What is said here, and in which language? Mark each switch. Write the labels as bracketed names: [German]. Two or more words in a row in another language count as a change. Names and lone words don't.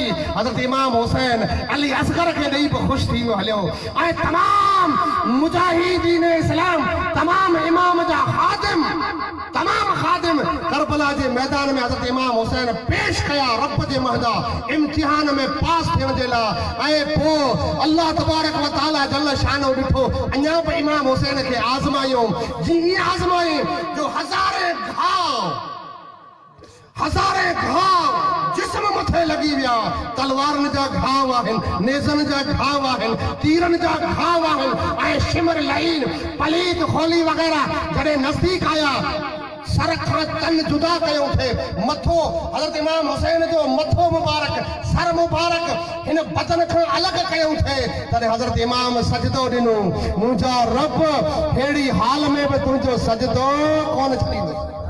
[Sindhi] हज़रत इमाम हुसैन अली असगर खे ॾेई बि ख़ुशि थी हलियो ऐं तमाम मुजाहिदीन इस्लाम तमाम इमाम जा खादिम तमाम खादिम करबला जे मैदान में हज़रत इमाम हुसैन पेश कया रब जे महदा इम्तिहान में पास थियण जे लाइ ऐं पोइ अल्लाह [Arabic] تبارك وتعالى جل شانه [Sindhi] ॾिठो अञा बि इमाम हुसैन खे आज़मायो जीअं आज़माई जो हज़ारे घाव जिस्म मथे लगी विया तलवारनि जा घाव आहिनि नेज़नि जा घाव आहिनि तीरनि जा घाव आहिनि ऐं शिमर लाइन पलीत खोली वग़ैरह जॾहिं नज़दीक आया सर खां तन जुदा कयो थे मथो हज़रत इमाम हुसैन जो मथो मुबारक सर मुबारक हिन बदन खां अलॻि कयो थे तॾहिं हज़रत इमाम सजदो ॾिनो मुंहिंजा रब अहिड़ी हाल में बि तुंहिंजो सजदो कोन छॾींदो